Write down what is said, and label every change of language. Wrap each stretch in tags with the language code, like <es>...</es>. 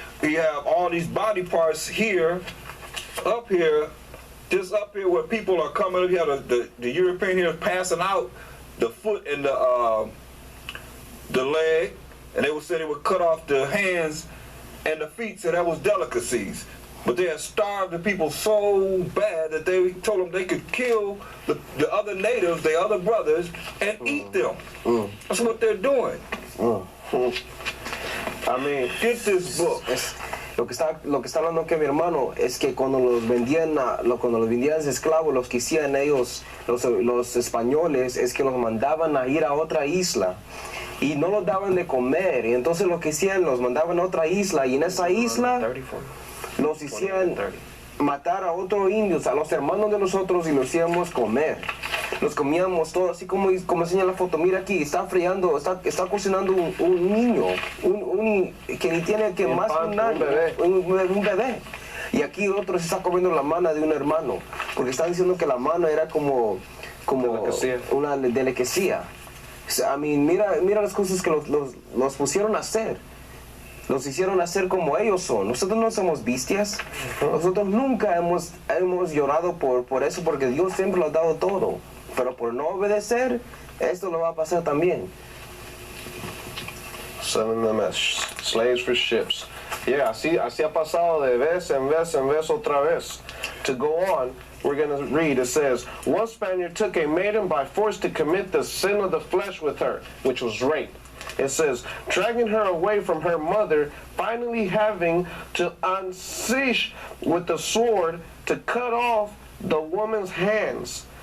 <en>We have all these body parts here, up here, just up here where people are coming up. You have the European here passing out the foot and the leg, and they would say they would cut off the hands and the feet, so that was delicacies. But they had starved the people so bad that they told them they could kill the other natives, their other brothers, and eat them. That's what they're doing. I mean, get this book.</en> <es>Lo que está hablando que mi hermano es que cuando los vendían esclavos, los que hacían ellos, los españoles, es que los mandaban a ir a otra isla y no los daban de comer, y entonces lo que hacían, los mandaban a otra isla, y en esa isla los hacían matar a otros indios, a los hermanos de nosotros, y los hacíamos comer. Los comíamos todos, así como enseña la foto. Mira aquí, está friando, está cocinando un niño, que ni tiene que más de un año, un bebé. Y aquí otro se está comiendo la mano de un hermano, porque están diciendo que la mano era como una delicacia.</es> <en>I mean,</en> <es>mira las cosas que los pusieron a hacer. Los hicieron hacer como ellos son. Nosotros no somos bestias. Nosotros nunca hemos llorado por eso, porque Dios siempre lo ha dado todo. Pero por no obedecer, esto lo va a pasar también.</es> <en>Selling them as slaves for ships.</en> <es>Yeah, así ha pasado de vez en vez otra vez.</es> <en>To go on, we're going to read, it says, one Spaniard took a maiden by force to commit the sin of the flesh with her, which was rape. It says, dragging her away from her mother, finally having to unseat with the sword to cut off the woman's hands.</en>